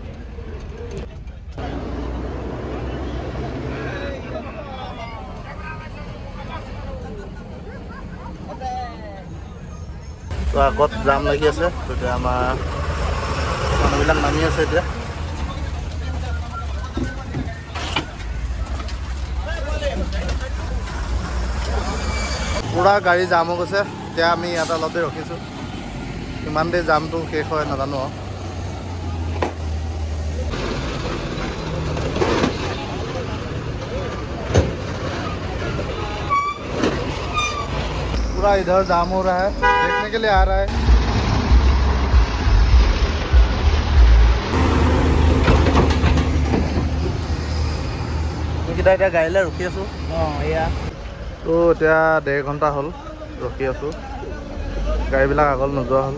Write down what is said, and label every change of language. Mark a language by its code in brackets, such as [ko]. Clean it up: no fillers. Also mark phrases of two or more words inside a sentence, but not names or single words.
[as] তো আগত জাম লাগি আছে তেতিয়া আমাৰ মানুহবিলাক নামি আছে এতিয়া পুৰা গাড়ী জাম হৈ গৈছে এতিয়া আমি ইয়াতে অলপ দেৰি ৰখিছোঁ কিমান দেৰি জামটো শেষ হয় নাজানো [hi] पूरा इधर जाम हो रहा है देखने के लिए आ रहा है [as] এতিয়া গাড়ীলৈ ৰখি আছোঁ তো এতিয়া 1.5 ঘণ্টা হ'ল ৰখি আছোঁ গাড়ীবিলাক আগত নোযোৱা হ'ল।